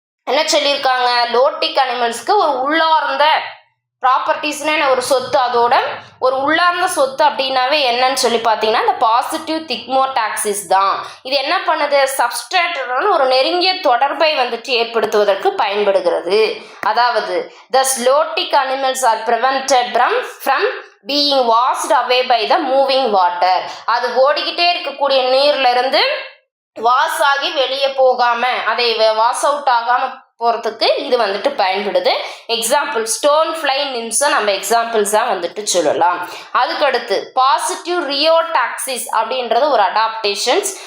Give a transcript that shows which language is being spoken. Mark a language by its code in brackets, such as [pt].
[ta] என்ன சொல்லியிருக்காங்க, லோட்டிக் அனிமல்ஸ்க்கு ஒரு உள்ளார்ந்த ப்ராப்பர்ட்டிஸ்னா ஒரு சொத்து, அதோட ஒரு உள்ளார்ந்த சொத்து அப்படின்னாவே என்னன்னு சொல்லி பார்த்தீங்கன்னா இந்த பாசிட்டிவ் திக்மோடாக்சிஸ் தான். இது என்ன பண்ணுது, சப்ஸ்ட்ரேட்டுடன் ஒரு நெருங்கிய தொடர்பை வந்துட்டு ஏற்படுத்துவதற்கு பயன்படுகிறது. [en] அதாவது the zootic animals are prevented from being washed away by the moving water. [ta] அது ஓடிக்கிட்டே இருக்கக்கூடிய நீர்ல இருந்து வாஷ் ஆகி வெளியே போகாம, அதை வாஷ் அவுட் ஆகாம போகிறதுக்கு இது வந்துட்டு பயன்படுது. எக்ஸாம்பிள் ஸ்டோன் ஃப்ளை நிம்ஸை நம்ம எக்ஸாம்பிள்ஸாக வந்துட்டு சொல்லலாம். அதுக்கடுத்து பாசிட்டிவ் ரியோடாக்சிஸ் அப்படின்றது ஒரு அடாப்டேஷன்ஸ்.